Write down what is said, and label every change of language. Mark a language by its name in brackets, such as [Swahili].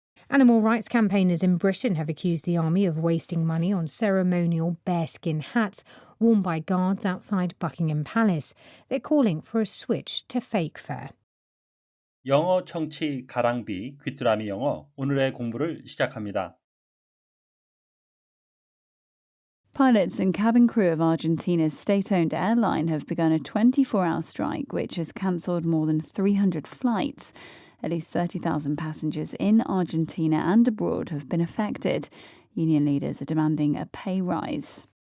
[English] Animal rights campaigners in Britain have accused the army of wasting money on ceremonial bearskin hats worn by guards outside Buckingham Palace. They're calling for a switch to fake fur. [Korean] 영어 청취 가랑비 귀뚜라미 영어 오늘의 공부를 시작합니다. [English] Pilots and cabin crew of Argentina's state-owned airline have begun a 24-hour strike which has cancelled more than 300 flights. At least 30,000 passengers in Argentina and abroad have been affected. Union leaders are demanding a pay rise.